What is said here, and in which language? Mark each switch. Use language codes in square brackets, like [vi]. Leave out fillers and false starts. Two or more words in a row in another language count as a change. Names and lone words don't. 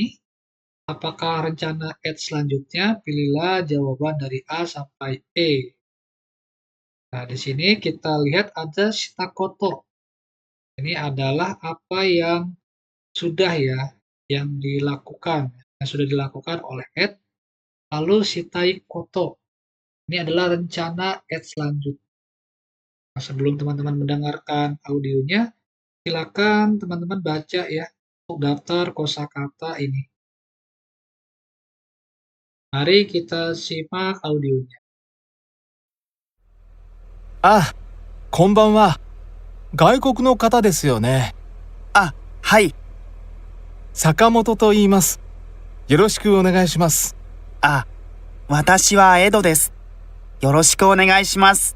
[id] Apakah rencana Ed selanjutnya? Pilihlah jawaban dari A sampai E. Nah, di sini kita lihat ada shitakoto. Ini adalah apa yang sudah ya, yang sudah dilakukan oleh Ed. [ja] Lalu したい こと. [id] Ini adalah rencana Ed selanjutnya. Nah, sebelum teman-teman mendengarkan audionya, silakan teman-teman baca ya untuk daftar kosakata ini. Mari kita simak audionya. [ja] あ、こんばんは。外国の方ですよね。あ、はい。坂本と言います。よろしくお願いします。あ、私はエドです。よろしくお願いします。